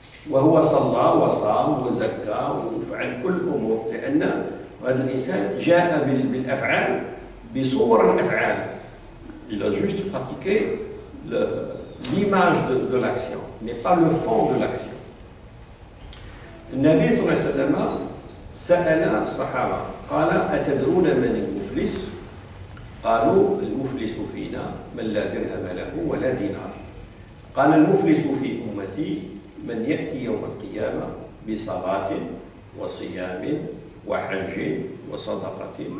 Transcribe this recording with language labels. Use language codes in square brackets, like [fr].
[ar] وهو صلى وصام وزكى وفعل كل الأمور لأن هذا الإنسان جاء بالأفعال بصور الأفعال. [fr] Il a juste pratiqué l'image de l'action, mais pas le fond de l'action. [ar] النبي صلى الله عليه وسلم سأل الصحابة قال أتدرون من المفلس؟ قالوا المفلس فينا من لا درهم له ولا دينار. قال المفلس في أمتي من يأتي يوم القيامة بصلاة وصيام وحج وصدقة.